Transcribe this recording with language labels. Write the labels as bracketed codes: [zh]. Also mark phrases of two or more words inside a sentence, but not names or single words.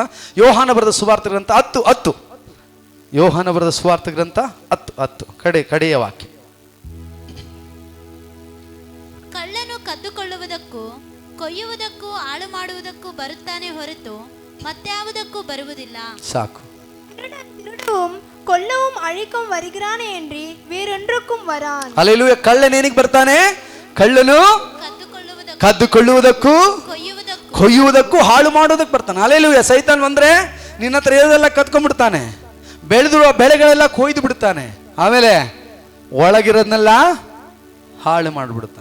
[kn] ಯೋಹಾನ ಬರೆದ ಸುವಾರ್ಥ ಗ್ರಂಥ 10. ಯೋಹಾನ ಬರೆದ ಸುವಾರ್ಥ ಗ್ರಂಥ 10 ಕಡೆಯ ವಾಕ್ಯ. ಕಳ್ಳನು ಕದ್ದುಕೊಳ್ಳುವುದಕ್ಕೂ ಕೊಯ್ಯುವುದಕ್ಕೂ ಹಾಳು ಮಾಡುವುದಕ್ಕೂ ಬರುತ್ತಾನೆ ಹೊರತು ಮತ್ಯಾವುದಕ್ಕೂ ಬರುವುದಿಲ್ಲ. ಸಾಕು. [ta] திருடவும் கொல்லவும் அழிக்கும் வருகிறானே என்று வேறொன்றுக்கும் வரான். [kn] ಹಲ್ಲೆಲೂಯ. ಕಳ್ಳನು ಏನಿಗೆ ಬರ್ತಾನೆ? ಕಳ್ಳನು ಕದ್ದುಕೊಳ್ಳುವುದಕ್ಕೂ ಕೊಯ್ಯುವುದಕ್ಕೂ ಹಾಳು ಮಾಡೋದಕ್ಕೆ ಬರ್ತಾನೆ. ಹಲ್ಲೆಲೂಯ. ಸೈತಾನ್ ಬಂದ್ರೆ ನಿನ್ನ ಹತ್ರ ಇರೋದೆಲ್ಲ ಕದ್ಕೊಂಡ್ಬಿಡ್ತಾನೆ, ಬೆಳೆದಿರುವ ಬೆಳೆಗಳೆಲ್ಲ ಕೊಯ್ದು ಬಿಡ್ತಾನೆ, ಆಮೇಲೆ ಒಳಗಿರೋದನ್ನೆಲ್ಲ ಹಾಳು ಮಾಡಿಬಿಡ್ತಾನೆ.